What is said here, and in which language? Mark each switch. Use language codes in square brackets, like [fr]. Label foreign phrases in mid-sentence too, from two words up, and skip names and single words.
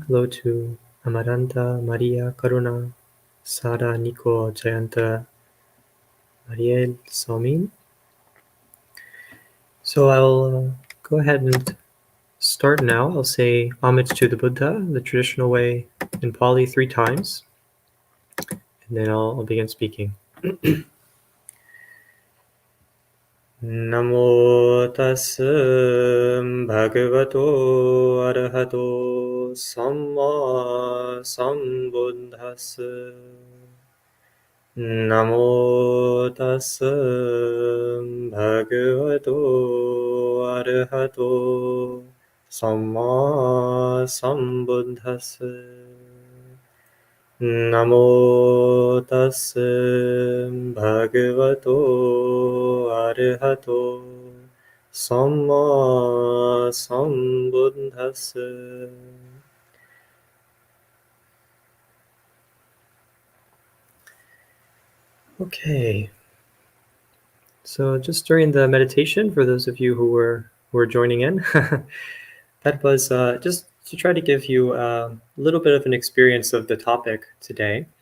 [en] Hello to Amaranta, Maria, Karuna, Sara, Nico, Jayanta, Mariel, Somin. So I'll go ahead and start now. I'll say homage to the Buddha, the traditional way in Pali 3 times, and then I'll begin speaking. [pi] Namo tassa bhagavato arahato samma sambuddhassa. Namo tassa bhagavato arahato samma sambuddhassa. Namo tassa bhagavato arahato samma sambuddhassa. [en] Okay. So just during the meditation, for those of you who were joining in, that was just to try to give you a little bit of an experience of the topic today.